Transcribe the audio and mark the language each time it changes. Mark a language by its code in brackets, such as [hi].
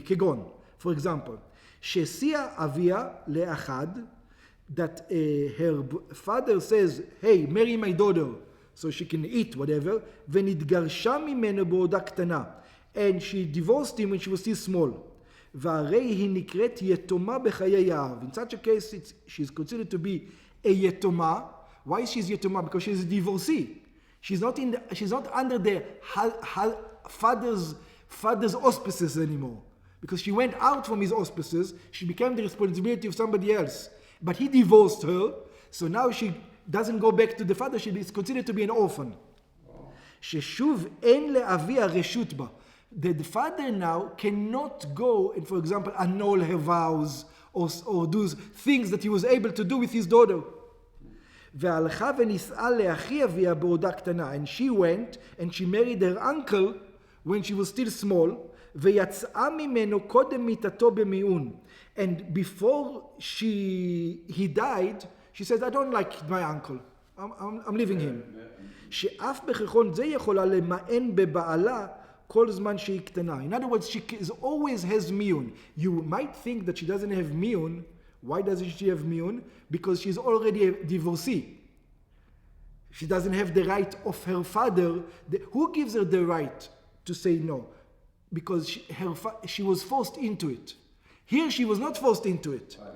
[he] כגון, [en] for example, [he] שהציע אביה לאחד, [en] that her father says, hey, marry my daughter, so she can eat whatever, [he] ונתגרשה ממנו בעודה קטנה, [en] and she divorced him when she was still small. [he] והרי היא נקראת יתומה בחיי האב. [en] In such a case, she's considered to be a יתומה. Why is she יתומה? Because she's a divorcee. She's not under the father's auspices anymore. Because she went out from his auspices, she became the responsibility of somebody else. But he divorced her, so now she doesn't go back to the father, she is considered to be an orphan. [he] ששוב אין לאביה רשות בה. [en] The father now cannot go and, for example, annul her vows or do things that he was able to do with his daughter. [he] והלכה ונישאה לאחי אביה בעודה קטנה. [en] And she went and she married her uncle when she was still small. [he] ויצאה ממנו קודם מיתתו במיעון. [en] And before he died, she says, I don't like my uncle. I'm leaving him. [he] שאף בכיכון זה יכולה למען בבעלה כל זמן שהיא קטנה. [en] In other words, she always has miun. You might think that she doesn't have miun. Why doesn't she have miun? Because she's already a divorcee. She doesn't have the right of her father. Who gives her the right to say no? Because she was forced into it. Here she was not forced into it.